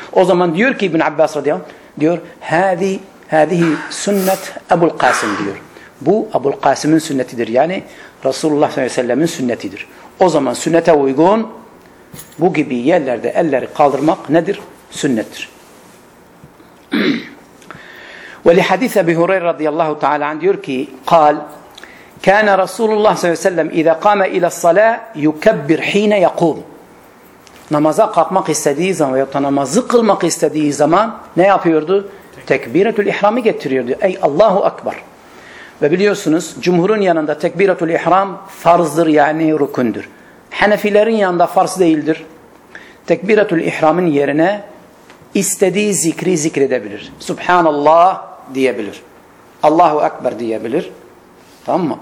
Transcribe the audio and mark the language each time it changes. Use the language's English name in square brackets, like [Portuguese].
[Turkish] O zaman diyor ki İbn Abbas radıyallahu anh, diyor hadi sünnet Ebul Kasım diyor. Bu Ebul Kasım'ın sünnetidir. Yani Resulullah sallallahu aleyhi ve sellem'in sünnetidir. O zaman sünnete uygun bu gibi yerlerde elleri kaldırmak nedir? Sünnettir. [Arabic] ولحديث أبي هريرة رضي الله تعالى عنه يركي قال كان رسول الله صلى الله عليه وسلم إذا قام إلى الصلاة يكبر حين يقوم نماز قاقمق [Turkish] istediği zaman veya namazı kılmak istediği zaman ne yapıyordu? Tekbiratul ihramı getiriyordu. Ey Allahu Akbar. Ve biliyorsunuz cumhurun yanında tekbiratul ihram farzdır yani rükündür. Hanefilerin yanında farz değildir. Tekbiratul ihramın yerine istediği zikri zikredebilir. Subhanallah diyebilir. Allahu Ekber diyebilir. Tamam mı?